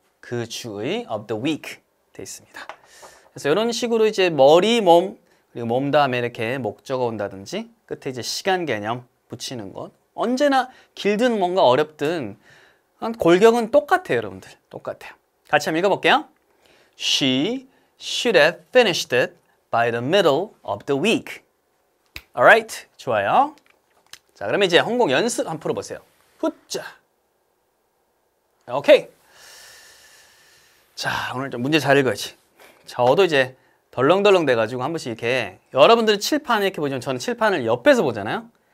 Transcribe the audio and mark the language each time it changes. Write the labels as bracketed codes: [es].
[ko] 그 주의 [en] of the week [ko] 돼 있습니다. 그래서 이런 식으로 이제 머리, 몸 그리고 몸 다음에 이렇게 목적어 온다든지 끝에 이제 시간 개념 붙이는 것 언제나 길든 뭔가 어렵든 골격은 똑같아요. 여러분들 똑같아요. 같이 한번 읽어볼게요. [en] She should have finished it by the middle of the week. [ko] Alright, 좋아요. 자, 그러면 이제 홍콩 연습 한번 풀어보세요. 후자. 오케이. 자, 오늘 좀 문제 잘 읽어야지. 저도 이제 덜렁덜렁 돼가지고 한 번씩 이렇게 여러분들은 칠판 이렇게 보시면 저는 칠판을 옆에서 보잖아요.